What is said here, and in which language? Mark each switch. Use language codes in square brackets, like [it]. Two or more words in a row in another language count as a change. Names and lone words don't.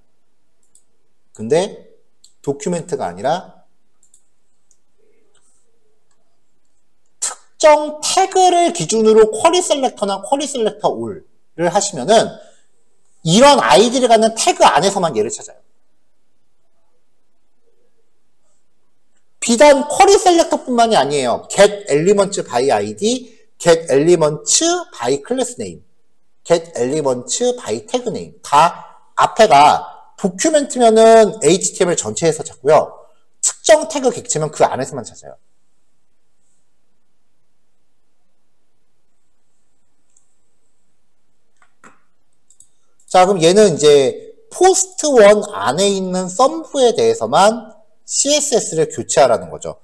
[ko] 근데 도큐멘트가 아니라 특정 태그를 기준으로 querySelector나 querySelectAll을 하시면은 이런 아이디를 갖는 태그 안에서만 얘를 찾아요. 비단 querySelector뿐만이 아니에요. [en] getElements by ID, getElements by className, getElements by tagName [ko] 다 앞에가 도큐멘트면은 HTML 전체에서 찾고요. 특정 태그 객체면 그 안에서만 찾아요. 자, 그럼 얘는 이제 포스트 1 안에 있는 썸프에 대해서만 CSS를 교체하라는 거죠.